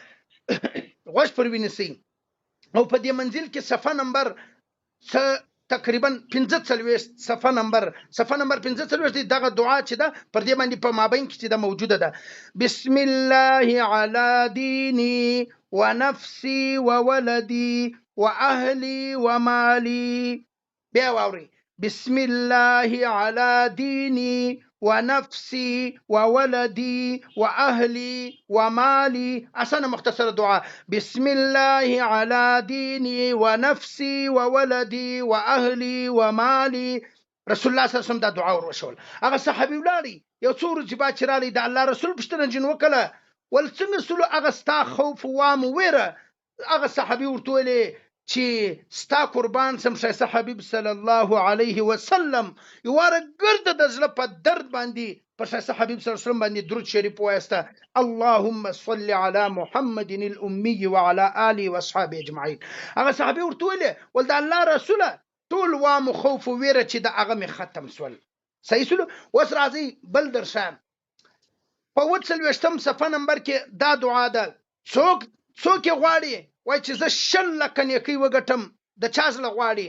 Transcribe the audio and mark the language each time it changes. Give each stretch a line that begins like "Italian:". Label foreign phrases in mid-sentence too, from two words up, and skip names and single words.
Pashto: غوږ پر ونیسئ. او په دې منزل کې صفحه نمبر تقریبا 45 صفحه نمبر 45 دی. دغه دعا چې ده پر دې باندې په مابین کې چې ده موجوده ده.
Arabic: بسم الله علی دینی ونفسي وولدي واهلي ومالي.
Pashto: بیا واوري
Arabic: بسم الله على ديني ونفسي وولدي واهلي ومالي.
Pashto: اسانه مختصره دعاء.
Arabic: بسم الله على ديني ونفسي وولدي واهلي ومالي.
Pashto: رسول الله
Arabic: صلی الله علیه وسلم
Pashto: دا دعا ورشول. هغه صحابي ولاړی یو څو ورځې بعد چې رالی د الله رسول پوښتنه جن وکړه، ول څنګه سلو هغه ستا خوف وام ویره؟ هغه صحابي ورته ویلې چې ستا قربان سم ښایسته حبیب
Arabic: صلی الله علیه وسلم
Pashto: یواره ګرده د زړه په درد باندې په ښایسته حبیب
Arabic: صلی الله علیه وسلم
Pashto: باندې درود شریف وایسته.
Arabic: اللهم صل علی محمد الامی وعلى آله واصحابه اجمعین.
Pashto: هغه صحابي ورته ویلې ول د الله رسوله ټول وام خوف ویره چې د هغه می ختم سول. صحیح سلو. اوس راځي بل درشم په 48 صفحه نمبر کې دا دعا ده. څوک غواړي وای چې زه 100 لکه نیکي وګټم، د چا زړه غواړي؟